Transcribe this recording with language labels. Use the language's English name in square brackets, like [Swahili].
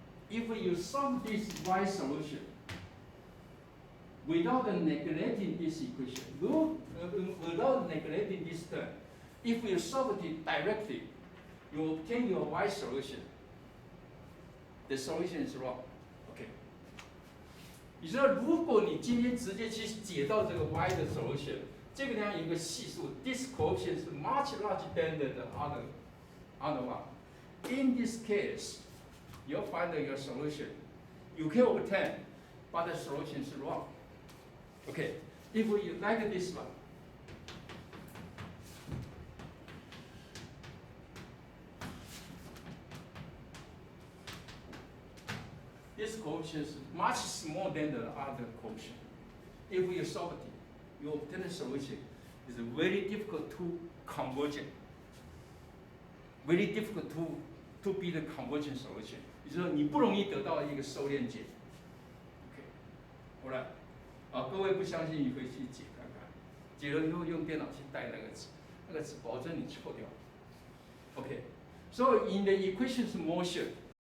[English] If you sum this y solution without neglecting this equation, without neglecting this term, if you solve it directly, you obtain your y solution. The solution is wrong. OK. [Chinese] 你知道，如果你今天直接去解到这个 y 的 solution， 这个地方有一个系数 ， [English] this coefficient is much larger than the other one. In this case, you'll find your solution. You can obtain, but the solution is wrong. OK. If you like this one. This coefficient is much smaller than the other coefficient. If you solve it, you obtain a solution. It's very difficult to convergent. Very difficult to be the convergent solution. [Chinese] 也就是说，你不容易得到一个收敛解。 OK， 好了，各位不相信，你回去解看看，解了以后用电脑去带那个纸保证你错掉。OK， [English] so in the equations motion.